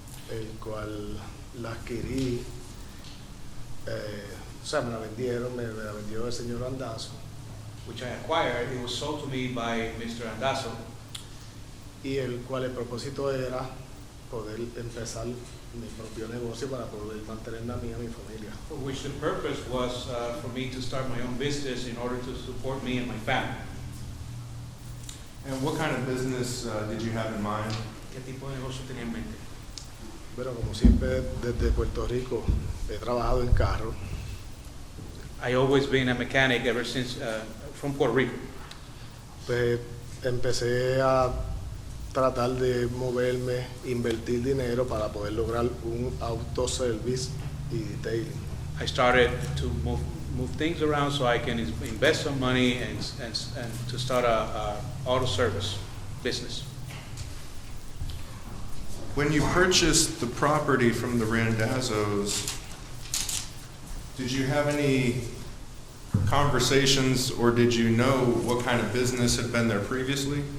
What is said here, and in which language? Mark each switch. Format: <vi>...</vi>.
<es>el cual la adquirí, o sea, me la vendieron, me la vendió el señor Andazo,</es> <en>Which I acquired. It was sold to me by Mr. Andazo,</en> <es>y el cual el propósito era poder empezar mi propio negocio para poder mantenerme a mí y a mi familia.</es> <en>for which the purpose was for me to start my own business in order to support me and my family. And what kind of business did you have in mind?</en> <es>¿Qué tipo de negocio tenía en mente? Bueno, como siempre, desde Puerto Rico he trabajado en carro,</es> <en>I always been a mechanic ever since from Puerto Rico.</en> <es>pues empecé a tratar de moverme, invertir dinero para poder lograr un autoservice y detailing.</es> <en>I started to move things around so I can invest some money and to start a auto service business. When you purchased the property from the Randazzos, did you have any conversations or did you know what kind of business had been there previously?</en>